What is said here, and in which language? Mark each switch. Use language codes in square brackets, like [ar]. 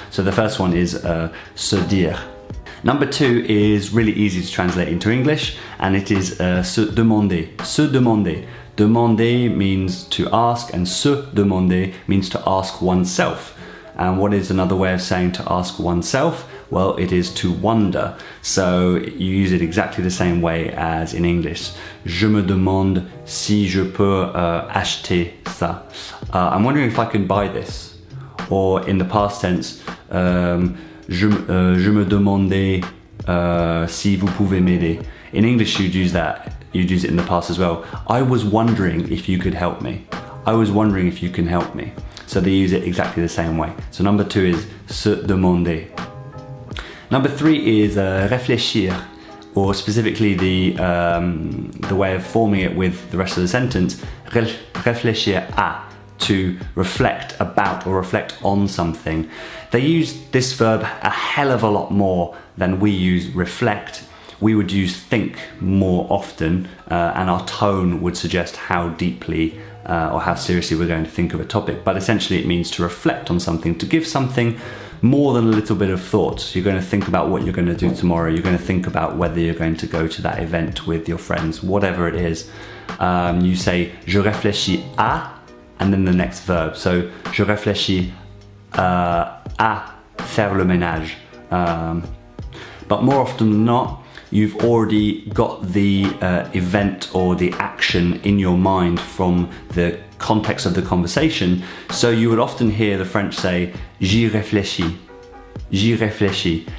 [en] So the first one is Sudhir. Number 2 is really easy to translate into English, and it is [fr] se demander. Se demander. [en] Demander means to ask, and se demander means to ask oneself. And what is another way of saying to ask oneself? Well, it is to wonder. So you use it exactly the same way as in English. [fr] Je me demande si je peux acheter ça. [en] I'm wondering if I can buy this. Or in the past tense, [fr] je me demandais si vous pouvez m'aider. [en] In English, you'd use that. You'd use it in the past as well. I was wondering if you could help me. I was wondering if you can help me. So they use it exactly the same way. So number 2 is se demander. Number 3 is réfléchir, or specifically the way of forming it with the rest of the sentence, [fr] réfléchir à, [en] to reflect about or reflect on something. They use this verb a hell of a lot more than we use reflect. We would use think more often, and our tone would suggest how deeply or how seriously we're going to think of a topic. But essentially it means to reflect on something, to give something more than a little bit of thought. So you're going to think about what you're going to do tomorrow. You're going to think about whether you're going to go to that event with your friends, whatever it is. You say [fr] je réfléchis à, [en] and then the next verb. So [fr] je réfléchis à faire le ménage. [en] But more often than not, you've already got the event or the action in your mind from the context of the conversation. So you would often hear the French say, [fr] j'y réfléchis, j'y réfléchis.